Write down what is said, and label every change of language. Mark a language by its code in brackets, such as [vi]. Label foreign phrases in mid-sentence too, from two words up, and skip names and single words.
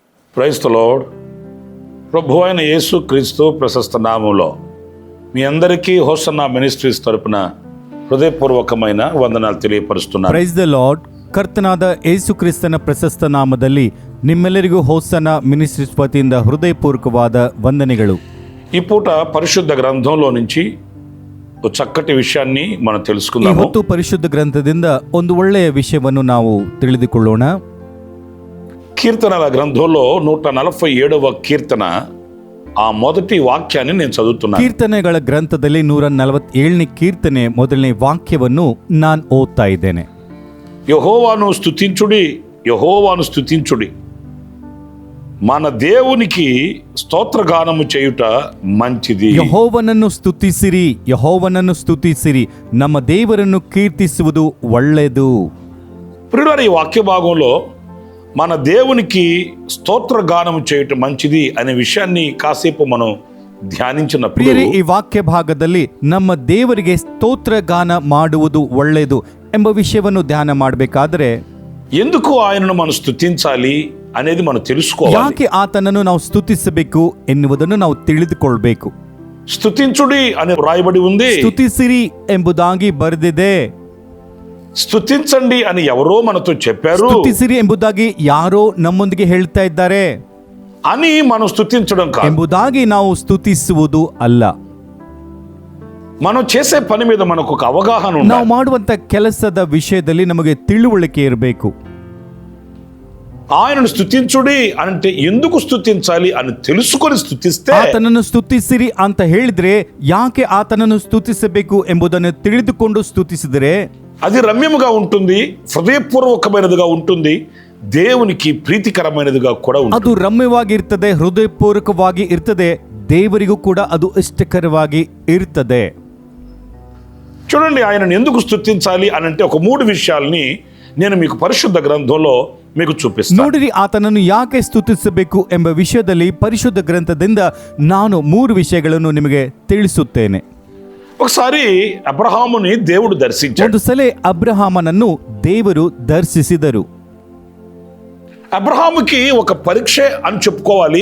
[en] Praise the Lord. [te] ప్రభు అయిన యేసు క్రీస్తు ప్రశస్త నామములో మీ అందరికీ హోసన్నా మినిస్ట్రీస్ తరపున ಹೃದಯಪೂರ್ವಕమైన ವಂದನಾలు ತಿಳಿಯಪಡಿಸುತ್ತೇನೆ. [en] Praise the Lord. [kn] ಕರ್ತನಾದ ಯೇಸು ಕ್ರಿಸ್ತನ ಪ್ರಶಸ್ತ ನಾಮದಲ್ಲಿ ನಿಮ್ಮೆಲ್ಲರಿಗೂ ಹೋಸನ್ನ ಮಿನಿಸ್ಟ್ರೀಸ್ ವತಿಯಿಂದ ಹೃದಯಪೂರ್ವಕವಾದ ವಂದನೆಗಳು. [te] ఈ పూట పరిశుద్ధ గ్రంథంలో నుంచి ఒక చక్కటి విషయాన్ని మనం తెలుసుకుందాము. [kn] ಇವತ್ತು ಪರಿಶುದ್ಧ ಗ್ರಂಥದಿಂದ ಒಂದು ಒಳ್ಳೆಯ ವಿಷಯವನ್ನು ನಾವು ತಿಳಿದುಕೊಳ್ಳೋಣ. [te] కీర్తనల గ్రంథంలో 147వ కీర్తన ఆ మొదటి వాక్యాన్ని నేను చదువుతున్నాను. [kn] ಕೀರ್ತನೆಗಳ ಗ್ರಂಥದಲ್ಲಿ 147ನೇ ಕೀರ್ತನೆ ಮೊದಲನೇ ವಾಕ್ಯವನ್ನು ನಾನು ಓದ್ತಾ ಇದ್ದೇನೆ. [te] యెహోవాను స్తుతించుడి, యెహోవాను స్తుతించుడి, మన దేవునికి స్తోత్రగానము చేయుట మంచిది. [kn] ಯೆಹೋವನನ್ನು ಸ್ತುತಿಸಿರಿ, ಯೆಹೋವನನ್ನು ಸ್ತುತಿಸಿರಿ, ನಮ್ಮ ದೇವರನ್ನು ಕೀರ್ತಿಸುವುದು ಒಳ್ಳೆಯದು. [te] ప్రియులారా, ఈ వాక్య భాగంలో మన దేవునికి స్తోత్రగానము చేయటం మంచిది అనే విషయాన్ని కాసేపు మనం ధ్యానించినప్పుడు [kn] ಈ ವಾಕ್ಯ ಭಾಗದಲ್ಲಿ ನಮ್ಮ ದೇವರಿಗೆ ಸ್ತೋತ್ರಗಾನ ಮಾಡುವುದು ಒಳ್ಳೆಯದು ಎಂಬ ವಿಷಯವನ್ನು ಧ್ಯಾನ ಮಾಡಬೇಕಾದ್ರೆ [te] ఎందుకు ఆయనను మనం స్తుతించాలి అనేది మనం తెలుసుకోవాలి. [kn] ಯಾಕೆ ಆತನನ್ನು ನಾವು ಸ್ತುತಿಸಬೇಕು ಎನ್ನುವುದನ್ನು ನಾವು ತಿಳಿದುಕೊಳ್ಬೇಕು. [te] స్తుతించుడి అని రాయబడి ఉంది. [kn] ಸ್ತುತಿಸಿರಿ ಎಂಬುದಾಗಿ ಬರೆದಿದೆ. [te] స్తుతించండి అని ఎవరో మనతో చెప్పారు. [kn] ಸ್ತುತಿಸಿರಿ ಎಂಬುದಾಗಿ ಯಾರೋ ನಮ್ಮೊಂದಿಗೆ ಹೇಳ್ತಾ ಇದ್ದಾರೆ [te] అని మనం స్తుతించడం కాదు. [kn] ಎಂಬುದಾಗಿ ನಾವು ಸ್ತುತಿಸುವುದು ಅಲ್ಲ. [te] మనం చేసే పని మీద మనకు ఒక అవగాహన [kn] ನಾವು [te] ఉండాలి. [kn] ಮಾಡುವಂತ ಕೆಲಸದ ವಿಷಯದಲ್ಲಿ ನಮಗೆ ತಿಳುವಳಿಕೆ ಇರಬೇಕು. [te] ఆయనను స్తుతించుడి అంటే ఎందుకు స్తుతించాలి అని తెలుసుకొని స్తుతిస్తే [kn] ಆತನನ್ನು ಸ್ತುತಿಸಿರಿ ಅಂತ ಹೇಳಿದ್ರೆ ಯಾಕೆ ಆತನನ್ನು ಸ್ತುತಿಸಬೇಕು ಎಂಬುದನ್ನು ತಿಳಿದುಕೊಂಡು ಸ್ತುತಿಸಿದರೆ [te] అది రమ్యముగా ఉంటుంది, హృదయపూర్వకమైనదిగా ఉంటుంది, దేవునికి ప్రీతికరమైనదిగా కూడా ఉంటుంది. [kn] ಅದು ರಮ್ಯವಾಗಿರ್ತದೆ, ಹೃದಯಪೂರ್ವಕವಾಗಿ ಇರ್ತದೆ, ದೇವರಿಗೂ ಕೂಡ ಅದು ಇಷ್ಟಕರವಾಗಿ ಇರ್ತದೆ. [te] చూడండి, ఆయనను ఎందుకు స్తుతించాలి అని అంటే ఒక 3 విషయాల్ని నేను మీకు పరిశుద్ధ గ్రంథంలో మీకు చూపిస్తాను. [kn] ನೋಡಿರಿ, ಆತನನ್ನು ಯಾಕೆ ಸ್ತುತಿಸಬೇಕು ಎಂಬ ವಿಷಯದಲ್ಲಿ ಪರಿಶುದ್ಧ ಗ್ರಂಥದಿಂದ ನಾನು 3 ವಿಷಯಗಳನ್ನು ನಿಮಗೆ ತಿಳಿಸುತ್ತೇನೆ. [te] ఒకసారి అబ్రహాముని దేవుడు దర్శించాడు. [kn] ಒಂದು ಸಲ ಅಬ್ರಹಾಮನನ್ನು ದೇವರು ದರ್ಶಿಸಿದರು. [te] అబ్రహాముకి ఒక పరీక్ష అని చెప్పుకోవాలి.